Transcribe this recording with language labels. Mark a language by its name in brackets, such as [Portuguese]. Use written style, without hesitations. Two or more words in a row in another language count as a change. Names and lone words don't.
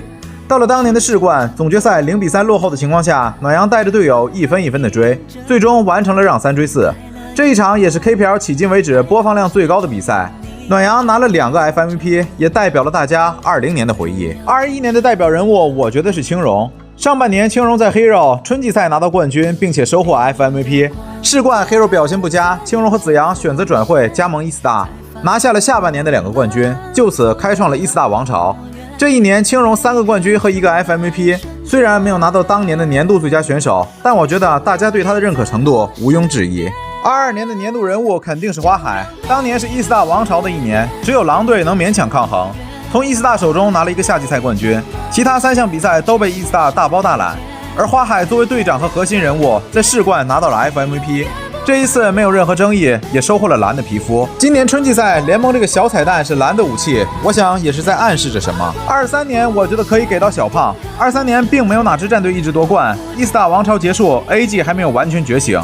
[Chinese] 到了當年的世冠總決賽0-3落後的情況下，暖陽帶着隊友一分一分的追，最終完成了讓3追4。這一場也是 KPL 迄今為止播放量最高的比賽。暖陽拿了2個 FMVP， 也代表了大家20年的回憶。21年的代表人物，我覺得是青龍。上半年青龍在 Hero 春季賽拿到冠軍，並且收穫 FMVP。世冠 Hero 表現不佳，青龍和子陽選擇轉會加盟 E-Star， 拿下了下半年的2個冠軍，就此開創了 E-Star 王朝。這一年青龍3個冠軍和1個 FMVP， 雖然沒有拿到當年的年度最佳選手，但我覺得大家對他的認可程度毋庸置疑。22年的年度人物肯定是花海，當年是 E-Star 王朝的一年，只有狼隊能勉強抗衡，從 E-Star 手中拿了1個夏季賽冠軍，其他3項比賽都被 E-Star 大包大攬。而花海作為隊長和核心人物，在世冠拿到了 FMVP， 這一次沒有任何爭議，也收穫了藍的皮膚。今年春季賽聯盟這個小彩蛋是藍的武器，我想也是在暗示着什麼。23年我覺得可以給到小胖，23年並沒有哪支戰隊一直奪冠， E-Star 王朝結束， AG 還沒有完全覺醒。